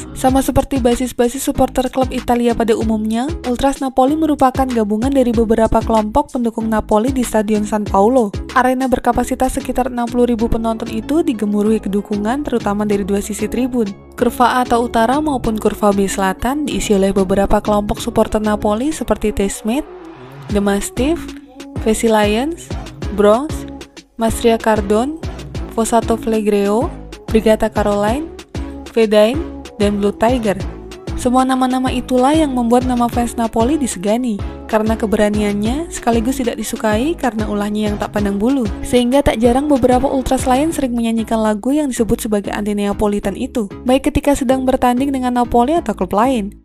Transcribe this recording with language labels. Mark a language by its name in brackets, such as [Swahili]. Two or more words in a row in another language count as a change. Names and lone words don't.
[Indonesian] Sama seperti basis-basis supporter klub Italia pada umumnya, Ultras Napoli merupakan gabungan dari beberapa kelompok pendukung Napoli di Stadion San Paolo. Arena berkapasitas sekitar 60.000 penonton itu digemuruhi kedukungan terutama dari 2 sisi tribun. Kurva A atau utara maupun kurva B selatan diisi oleh beberapa kelompok supporter Napoli seperti The Smith, The Mastiff, Vessi Lions, Bronx, Mastria Cardone, Fossato Flegreo, Brigata Caroline, Vedain, dan Blue Tiger. Semua nama-nama itulah yang membuat nama fans Napoli disegani, karena keberaniannya sekaligus tidak disukai karena ulahnya yang tak pandang bulu. Sehingga tak jarang beberapa ultras lain sering menyanyikan lagu yang disebut sebagai anti-Neapolitan itu, baik ketika sedang bertanding dengan Napoli atau klub lain.